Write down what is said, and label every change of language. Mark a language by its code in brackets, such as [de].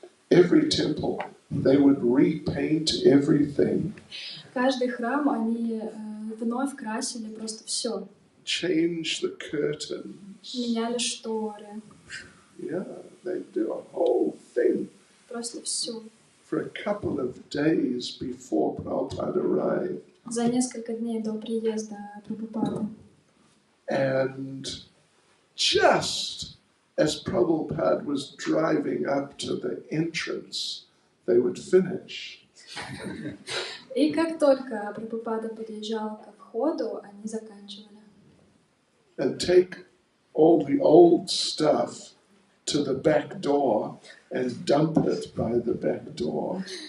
[en] Every temple, they would repaint everything. [ru] каждый храм они вновь красили просто все. [en] Change the curtains. [ru] Меняли шторы. [en] Yeah, they do a whole thing. [ru] Просто все. [en] For a couple of days before Prabhupada arrived. [ru] За несколько дней до приезда Прабхупады. [en] And just as Prabhupada was driving up to the entrance, they would finish. [ru] И как только Прабхупада подъезжал ко входу, они заканчивали. [en] And take all the old stuff to the back door and dump it by the back door.